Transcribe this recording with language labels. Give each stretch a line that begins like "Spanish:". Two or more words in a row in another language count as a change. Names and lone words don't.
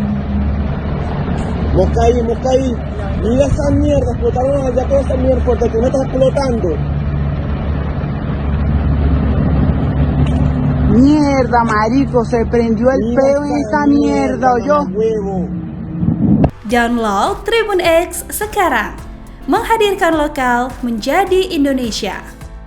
Spanish: Mocaí, mira esa mierda, explotaron allá toda esa mierda porque tú no estás explotando. Mierda, marico, se prendió el peo en esa mierda, ¿oyó?
Indonesian: Download Tribun X sekarang, menghadirkan lokal menjadi Indonesia.